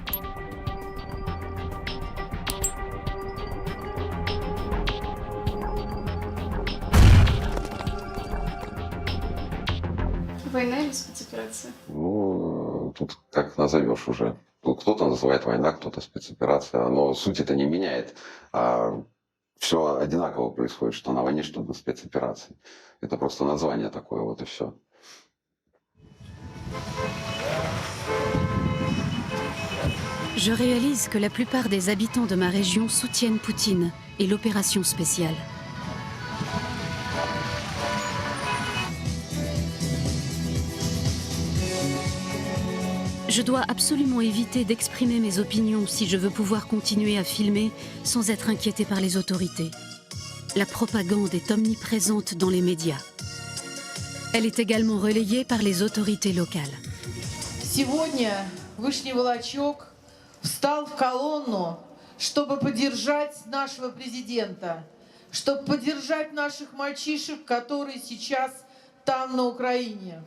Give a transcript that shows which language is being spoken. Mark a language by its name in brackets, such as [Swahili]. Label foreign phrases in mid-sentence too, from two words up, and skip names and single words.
[Russian] Война или спецоперация? Ну, тут как назовешь уже. Тут кто-то называет война, кто-то спецоперация. Но суть это не меняет. Все одинаково происходит, что на войне, что на спецоперации. Это просто название такое, вот и все. [French] Je réalise que la plupart des habitants de ma région soutiennent Poutine et l'opération spéciale. Je dois absolument éviter d'exprimer mes opinions si je veux pouvoir continuer à filmer sans être inquiété par les autorités. La propagande est omniprésente dans les médias. Elle est également relayée par les autorités locales. [Russian] Сегодня Вышний Волочек встал в колонну, чтобы поддержать нашего президента, чтобы поддержать наших мальчишек, которые сейчас там, на Украине.